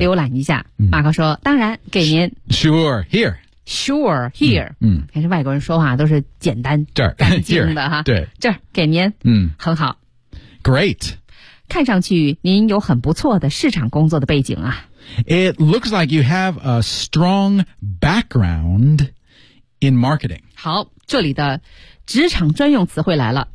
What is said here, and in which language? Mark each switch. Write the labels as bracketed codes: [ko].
[zh] 浏览一下。马克说，当然，给您。 [en] Sure, here. Sure, here. [zh] 嗯，可是外国人说话都是简单、这儿干净的哈。对，这儿给您。嗯，很好。 [en] Great. [zh] 看上去您有很不错的市场工作的背景啊。 [en] It looks like you have a strong background in marketing. [zh] 好，这里的职场专用词汇来了。